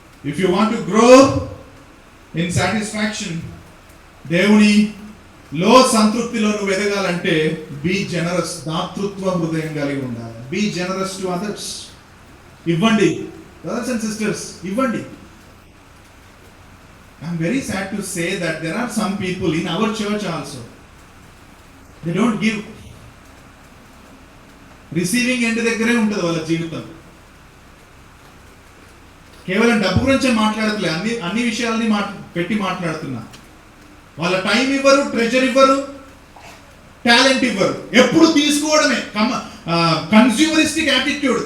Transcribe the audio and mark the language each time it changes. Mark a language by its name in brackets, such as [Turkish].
[English] if you want to grow in satisfaction, [Telugu] దేవునిలో సంతృప్తిలో నువ్వు ఎదగాలంటే [English] be generous, [Telugu] దాతృత్వ హృదయం కలిగి ఉండాలి. [English] Be generous to others. ఇవ్వండి brothers and sisters, ఇవ్వండి. I'm very sad to say that there are some people in our church also, they don't give. Receiving end [Telugu] దగ్గరే ఉంటుంది వాళ్ళ జీవితం. కేవలం డబ్బు గురించే మాట్లాడట్లే, అన్ని విషయాలని పెట్టి మాట్లాడుతున్నా. వాళ్ళ టైం ఇవ్వరు, ట్రెజర్ ఇవ్వరు, టాలెంట్ ఇవ్వరు. ఎప్పుడు తీసుకోవడమే, కన్స్యూమరిస్టిక్ యాటిట్యూడ్.